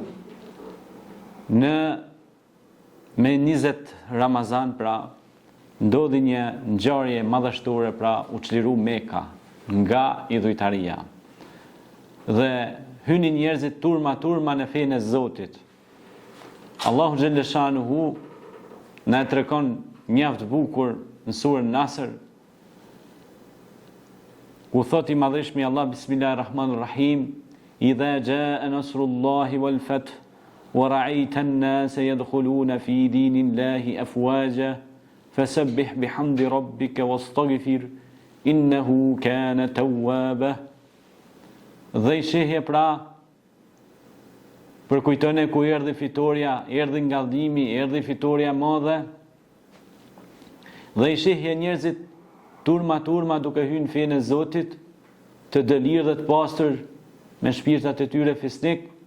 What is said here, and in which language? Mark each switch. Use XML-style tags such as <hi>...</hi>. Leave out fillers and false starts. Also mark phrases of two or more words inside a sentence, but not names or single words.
<sq>me 20 Ramazan, pra ndodhi një ngjarje madhështore, pra u çliru Meka nga idhujtaria dhe hynin njerëzit turma në fenë e Zotit. Allahu xhelle shanuhu na tregon mjaft bukur në surën Nasr, ku thot i madhëshmi Allah,</sq> <ar>بسم الله الرحمن الرحيم إذا جاء نصر الله والفتح ورأيت الناس يدخلون في دين الله أفواجا فسبح بحمد ربك واستغفر إنه كان توابا.</ar> <sq>Dhe i shihje pra, për kujtone ku erdhi fitoria, erdhi ngallëdimi, erdhi fitoria madhe, dhe i shihje njerëzit turma duke hyrë në fenë e Zotit, të dëlirë dhe të pastër me shpirtat e tyre fisnik.</sq>